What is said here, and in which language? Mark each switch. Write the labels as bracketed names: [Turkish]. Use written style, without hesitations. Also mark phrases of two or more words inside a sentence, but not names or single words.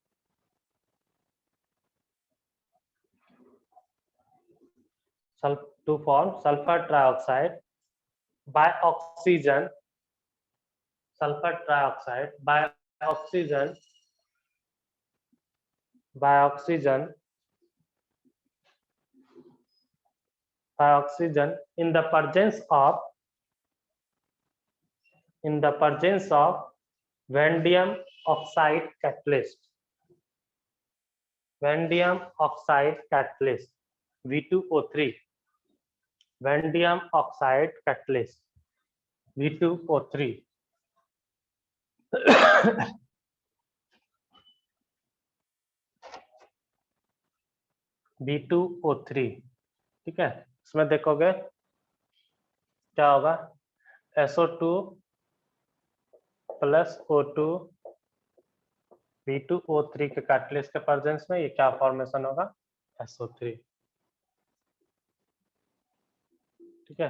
[English] to form sulfur trioxide by oxygen, sulfur trioxide by oxygen, by oxygen, by oxygen in the presence of, in the presence of vanadium oxide catalyst, vanadium oxide catalyst V2O3, vanadium oxide catalyst V2O3 V2O3, [Hindi] ठीक है। इसमें देखोगे क्या होगा, SO2 प्लस O2 V2O3 के कैटलिस्ट के प्रेजेंस में ये क्या फॉर्मेशन होगा, SO3, ठीक है।